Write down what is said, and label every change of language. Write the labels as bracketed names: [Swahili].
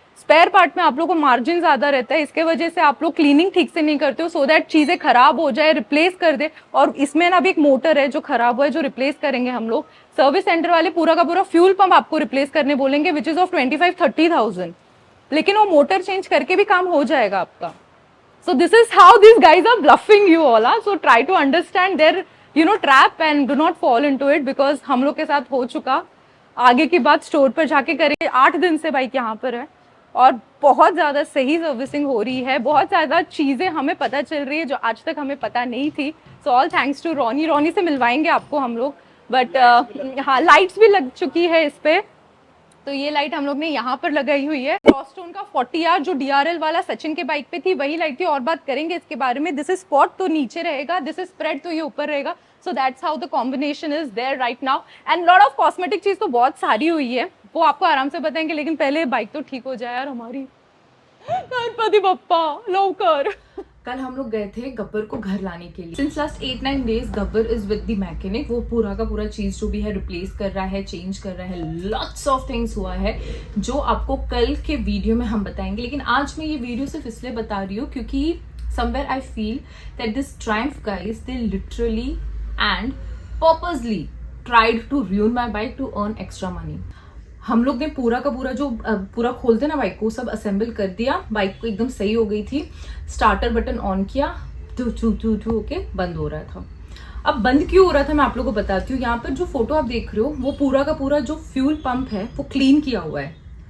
[Hindi] Spare part में आप लोग को मार्जिन ज्यादा रहता है, इसके वजह से आप लोग क्लीनिंग ठीक से नहीं करते हो सो दैट चीजें खराब हो जाए, रिप्लेस कर दे। और इसमें ना भी एक मोटर है जो खराब हुआ है जो रिप्लेस करेंगे हम लोग। सर्विस सेंटर वाले पूरा का पूरा फ्यूल पंप आपको रिप्लेस करने बोलेंगे विच इज ऑफ 25-30,000, लेकिन वो मोटर चेंज करके भी काम हो जाएगा आपका। [English] So this is how these guys are bluffing you all. So try to understand their trap and do not fall into it, because [Hindi] हम लोग के साथ हो चुका. आगे की बात स्टोर पर जाके करें. 8 दिन से बाइक यहाँ पर है और बहुत ज़्यादा सही सर्विसिंग हो रही है. बहुत ज़्यादा चीज़ें हमें पता चल रही है जो आज तक हमें पता नहीं थी. [English] so all thanks to [Hindi] Ronnie से मिलवाएंगे आपको हम लोग. बट हाँ, लाइट्स भी लग चुकी है इस पे. तो ये लाइट हम लोग ने यहाँ पर लगाई हुई है. क्रॉसटोन का 40R जो DRL वाला सचिन के बाइक पे थी वही लाइट थी. और बात करेंगे इसके बारे में. [English] this is spot [Hindi] तो नीचे रहेगा, [English] this is spread [Hindi] तो ये ऊपर रहेगा. [English] So that's how the combination is there right now. [Hindi] And lot of cosmetic चीज तो बहुत सारी हुई है, वो आपको आराम से बताएंगे. लेकिन पहले बाइक तो ठीक हो जाए यार हमारी. गणपति बप्पा लवकर. कल हम लोग गए थे गब्बर को घर लाने के लिए. [English] Since last 8-9 days Gabbar is with the mechanic. [Hindi] वो पूरा का पूरा चीज जो भी है रिप्लेस कर रहा है, चेंज कर रहा है. लॉट्स ऑफ थिंग्स हुआ है जो आपको कल के वीडियो में हम बताएंगे. लेकिन आज मैं ये वीडियो सिर्फ इसलिए बता रही हूँ क्योंकि [English] somewhere I feel that this Triumph guys, they literally and purposely tried to ruin my bike to earn extra money. [Hindi] हम लोग ने पूरा का पूरा जो पूरा खोलते ना बाइक को, सब असेंबल कर दिया. बाइक को एकदम सही हो गई थी. स्टार्टर बटन ऑन किया, टू ओके बंद हो रहा था. अब बंद क्यों हो रहा था मैं आप लोगों को बताती हूँ. यहाँ पर जो फोटो आप देख रहे हो वो पूरा का पूरा जो फ्यूल पंप है वो क्लीन किया हुआ है.